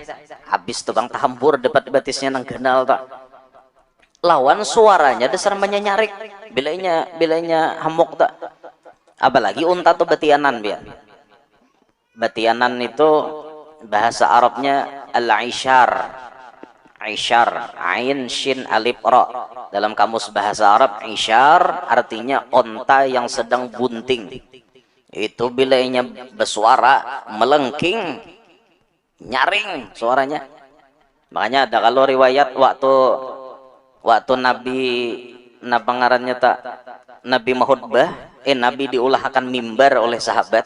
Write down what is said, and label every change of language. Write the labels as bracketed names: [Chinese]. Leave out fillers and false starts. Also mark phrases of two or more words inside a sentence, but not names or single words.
[Banjar] Habis tuh bang tahambur debat batisnya nang ganal tak lawan suaranya dasar menyanyarik bilanya hamuk tak. Apalagi unta tuh batianan biar. Batianan itu bahasa Arabnya al-ishar. Ishar, [Arabic] عين شين ألف راء. [Banjar] Dalam kamus bahasa Arab ishar artinya onta yang sedang bunting. Itu bilanya bersuara melengking, nyaring suaranya. Makanya ada kalau riwayat waktu Nabi mahutbah, Nabi diulahkan mimbar oleh sahabat.